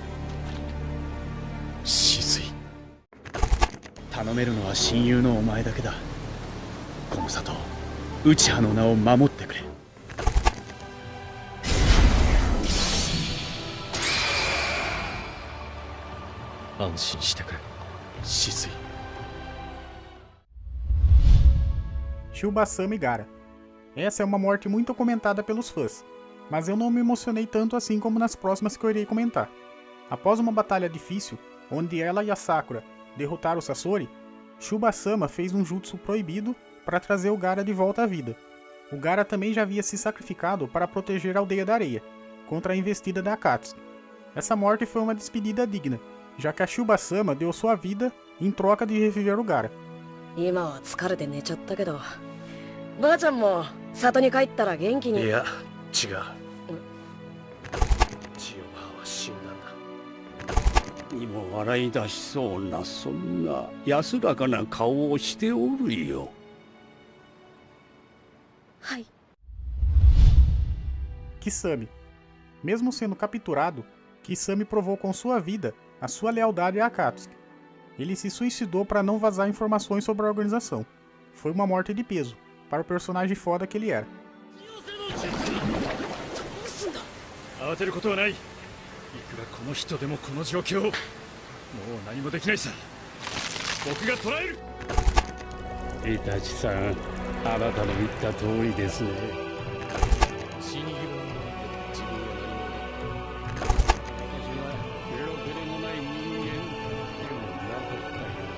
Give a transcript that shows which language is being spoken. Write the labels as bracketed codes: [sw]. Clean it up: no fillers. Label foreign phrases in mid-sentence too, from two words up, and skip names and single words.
[ja] 頼めるのは親友のお前だけだ。この里、内葉の名を守ってくれ。安心してくれ、止水。 [pt] Shubasama e Gaara. Essa é uma morte muito comentada pelos fãs, mas eu não me emocionei tanto assim como nas próximas que eu irei comentar. Após uma batalha difícil, onde ela e a Sakura derrotaram o Sasori, Shubasama fez um jutsu proibido para trazer o Gaara de volta à vida. O Gaara também já havia se sacrificado para proteger a Aldeia da Areia, contra a investida da Akatsuki. Essa morte foi uma despedida digna, já que a Shubasama deu sua vida em troca de reviver o Gaara. [ja] 今は疲れて寝ちゃったけど、ばあちゃんも里に帰ったら元気に。いや、違う。にも笑い出しそうなそんな安らかな顔をしておるよ。はい。 [pt] Kisame. Mesmo sendo capturado, Kisame provou com sua vida a sua lealdade a Akatsuki. Ele se suicidou para não vazar informações sobre a organização. Foi uma morte de peso, para o personagem foda que ele era. [ja] 慌てることはない。いくらこの人でもこの状況、もう何もできないさ。僕が捕らえる。イタチさん、あなたの言った通りですね。死に際の自分は何も私はろくでもない人間でもなかったよ